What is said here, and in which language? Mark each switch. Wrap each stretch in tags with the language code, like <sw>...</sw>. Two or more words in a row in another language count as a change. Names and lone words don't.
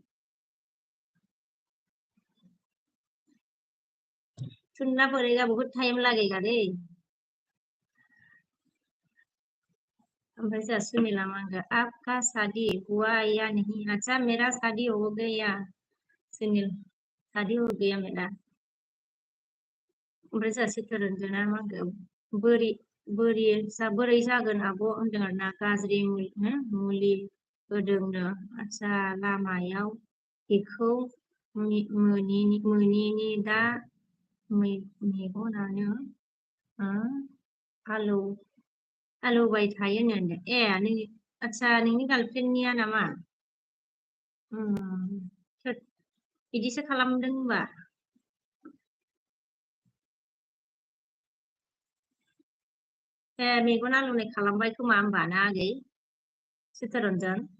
<hi>चुनना पड़ेगा बहुत टाइम लगेगा रे वैसे सुनीला मांगा आपका शादी हुआ या नहीं अच्छा मेरा शादी हो गया सुनील शादी हो गया मेरा</hi> <brx>वैसे चित्तरंजना मांगा बोरै जागोन आब' होनदों आरोना गाज्रि मुलि होदोंनो आच्छा लामायाव बेखौ मोनिनि दा मेगनानो आलौबाय थायोनो आच्छा नोंनि गार्लफ्रेन्डनिया नामा बिदिसो खालामदों होनबा मेगन आलौनाय खालामबाय खोमा होमबा ना आगै चित्तरन्जन</brx>